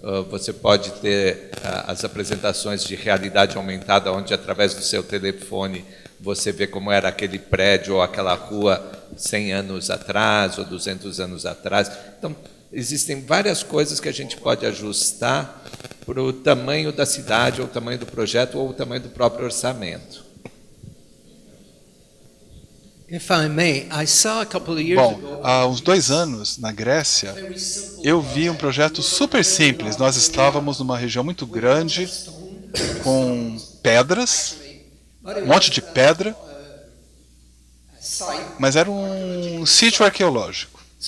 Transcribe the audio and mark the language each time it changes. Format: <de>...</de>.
<pt>Você pode ter as apresentações de realidade aumentada, onde através do seu telefone você vê como era aquele prédio ou aquela rua 100 anos atrás ou 200 anos atrás. Então, existem várias coisas que a gente pode ajustar para o tamanho da cidade, ou o tamanho do projeto, ou o tamanho do próprio orçamento.</pt> <en>If I may, I saw a couple of years</en> <pt>Bom,</pt> <en>ago.</en> <pt>há uns 2 anos, na Grécia, eu vi um projeto super simples. Nós estávamos numa região muito grande, com pedras, um monte de pedra, mas era um sítio arqueológico.</pt>